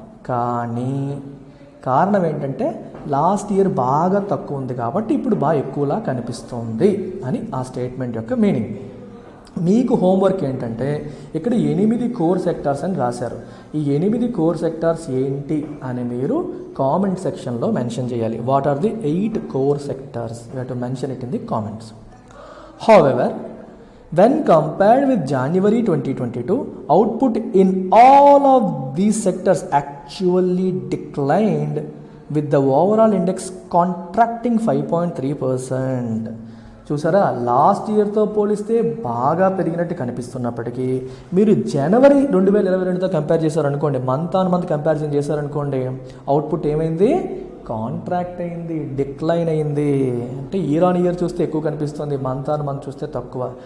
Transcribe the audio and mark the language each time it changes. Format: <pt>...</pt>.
<te>కానీ కారణం ఏంటంటే లాస్ట్ ఇయర్ బాగా తక్కువ ఉంది కాబట్టి ఇప్పుడు బాగా ఎక్కువలా కనిపిస్తుంది అని ఆ స్టేట్మెంట్ యొక్క మీనింగ్. మీకు హోంవర్క్ ఏంటంటే ఇక్కడ 8 కోర్ సెక్టార్స్ అని రాశారు. ఈ 8 కోర్ సెక్టార్స్ ఏంటి అని మీరు కామెంట్ సెక్షన్లో మెన్షన్ చేయాలి.</te> <en>What are the 8 core sectors? You have to mention it in the comments. However When compared with January 2022, output in all of these sectors actually declined, with the overall index contracting 5.3%.</en> <te>చూసారా, last ఇయర్తో పోలిస్తే బాగా పెరిగినట్టు కనిపిస్తున్నప్పటికీ మీరు జనవరి 2022తో compare చేశారనుకోండి, month on month comparison చేశారనుకోండి, output ఏమైంది? Contract అయింది, decline అయింది. అంటే ఇయర్ ఆన్ ఇయర్ చూస్తే ఎక్కువ కనిపిస్తుంది, మంత్ ఆన్ మంత్ చూస్తే తక్కువ.</te>